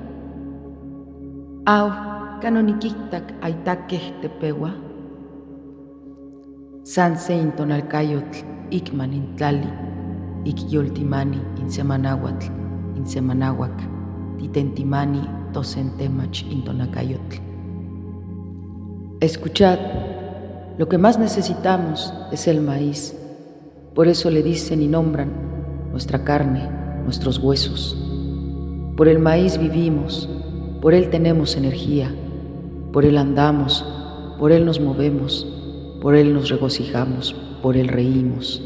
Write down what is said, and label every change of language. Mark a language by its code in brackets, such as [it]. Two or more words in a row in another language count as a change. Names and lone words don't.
[nah] Au, kanonikihtak aitakeh tepewa? San se intonalkayotl ikman intlali, ikyoltimani insemanahuatl, insemanahuac, titentimani tosentemach intonakayotl. [es] Escuchad, lo que más necesitamos es el maíz. Por eso le dicen y nombran nuestra carne, nuestros huesos. Por el maíz vivimos, por él tenemos energía, por él andamos, por él nos movemos, por él nos regocijamos, por él reímos.